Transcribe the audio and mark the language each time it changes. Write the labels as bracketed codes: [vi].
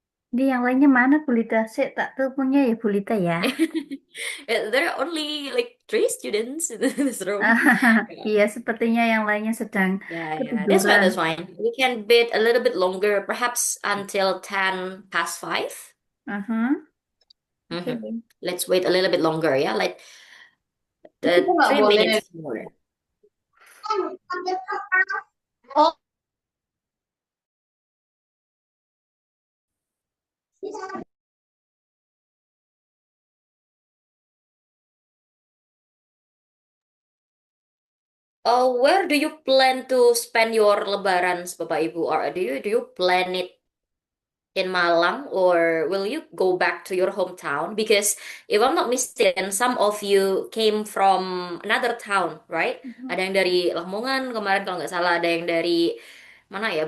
[id] Di yang lainnya mana Bulita? Saya tak tahu punya ya Bulita ya. [en] There are only like three students in this room. [id] Iya, sepertinya yang lainnya sedang [en] Yeah, yeah. That's fine, that's fine. We can bid a little bit longer, perhaps until 10 past 5. Aha, oke. Mm-hmm. Let's wait a little bit longer, yeah, like [id] Kita nggak [en] three [id] boleh. [en] minutes more. Oh, Where do you plan to spend your Lebaran, Bapak Ibu? Or do you plan it in Malang, or will you go back to your hometown? Because if I'm not mistaken, some of you came from another town, right? [id] Ada yang dari Lamongan kemarin kalau nggak salah, ada yang dari mana ya?